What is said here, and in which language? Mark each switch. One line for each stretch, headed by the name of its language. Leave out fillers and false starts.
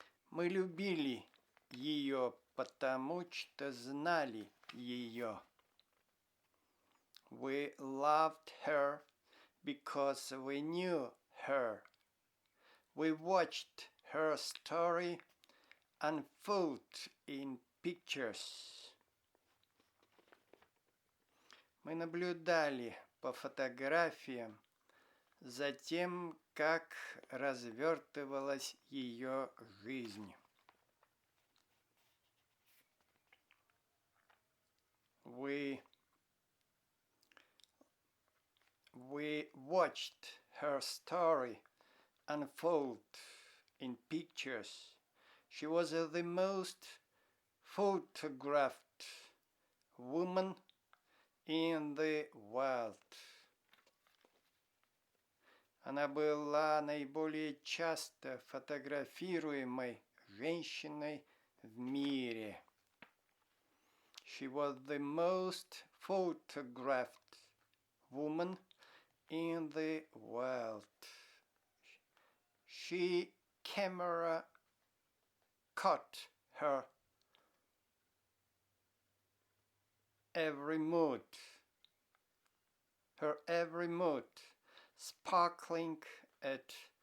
Russian: Мы любили ее, потому что знали ее.
English: We loved her because we knew her. We watched her story unfold in pictures.
Russian: Мы наблюдали по фотографиям за тем, как развертывалась ее жизнь.
English: We watched her story unfold in pictures. She was the most photographed woman in the world.
Russian: Она была наиболее часто фотографируемой женщиной в мире.
English: She was the most photographed woman in the world. She camera caught her every mood, sparkling at